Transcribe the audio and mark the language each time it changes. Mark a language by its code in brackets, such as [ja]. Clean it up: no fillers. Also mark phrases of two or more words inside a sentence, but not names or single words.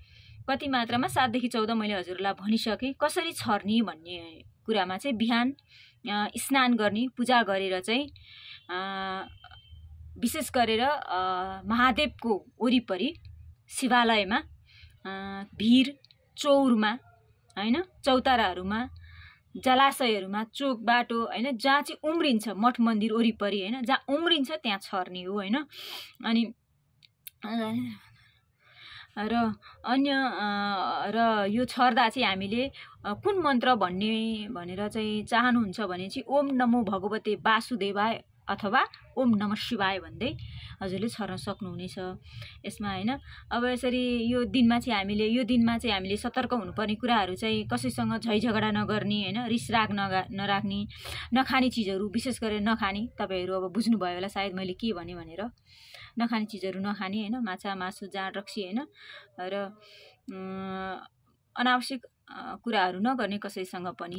[ne] अब कति मात्रामा 7 देखि 14 मैले हजुरलाई भनिसकेँ। कसरी छर्ने भन्ने कुरामा चाहिँ बिहान स्नान गर्ने, पूजा गरेर चाहिँ विशेष गरेर महादेवको वरिपरि शिवालयमा भिर चौरमा हैन, चौताराहरूमा, जलाशयहरूमा, चोक बाटो हैन, जहाँ चाहिँ उम्रिन्छ मठ मन्दिर वरिपरि हैन, जहाँ उम्रिन्छ त्यहाँ छर्ने हो हैन। अनि र अन्य र यो छर्दा चाहिँ हामीले कुन मन्त्र भन्ने भनेर चाहिँ चाहनुहुन्छ भने चाहिँ [sa] ओम नमो भगवते वासुदेवाय [ne] अथवा [sa] ओम नमः शिवाय [ne] भन्दै हजुरले छर्न सक्नुहुनेछ यसमा हैन। अब यसरी यो दिनमा चाहिँ हामीले सतर्क हुनुपर्ने कुराहरू चाहिँ कसैसँग झै झगडा नगर्ने हैन, रिस राग नराख्ने, नखाने चिजहरू विशेष गरेर नखाने। तपाईहरु अब बुझ्नुभयो होला सायद मैले के भने भनेर। नखाने चिजहरू नखाने हैन, माछा मासु जाँड रक्सी हैन, र अनावश्यक कुराहरू नगर्ने कसैसँग पनि।